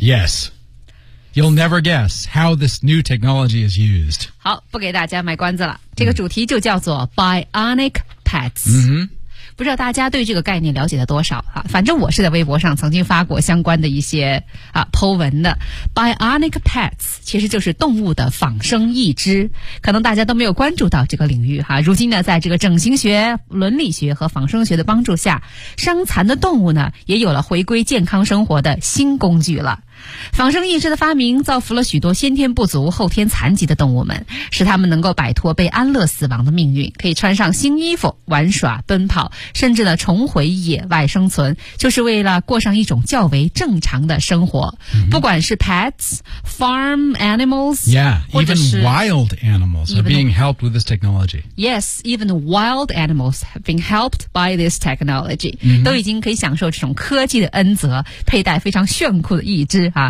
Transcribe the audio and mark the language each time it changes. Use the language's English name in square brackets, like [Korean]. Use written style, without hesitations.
[English] Yes, you'll never guess how this new technology is used. [Chinese] 好，不给大家卖关子了，这个主题就叫做 [English] bionic pets。 Mm-hmm. [Chinese] 不知道大家对这个概念了解了多少啊？反正我是在微博上曾经发过相关的一些啊 po 文的。 [English] Bionic pets [Chinese] 其实就是动物的仿生义肢，可能大家都没有关注到这个领域哈、啊。如今呢，在这个整形学、伦理学和仿生学的帮助下，伤残的动物呢也有了回归健康生活的新工具了。仿生义肢的发明造福了许多先天不足后天残疾的动物们，使他们能够摆脱被安乐死亡的命运，可以穿上新衣服玩耍奔跑，甚至呢重回野外生存，就是为了过上一种较为正常的生活、 mm-hmm. 不管是 [English] pets, farm animals, yeah, even wild animals are being helped with this technology. Yes, even wild animals have been helped by this technology、 mm-hmm. [Chinese] 都已经可以享受这种科技的恩泽，佩戴非常炫酷的义肢啊、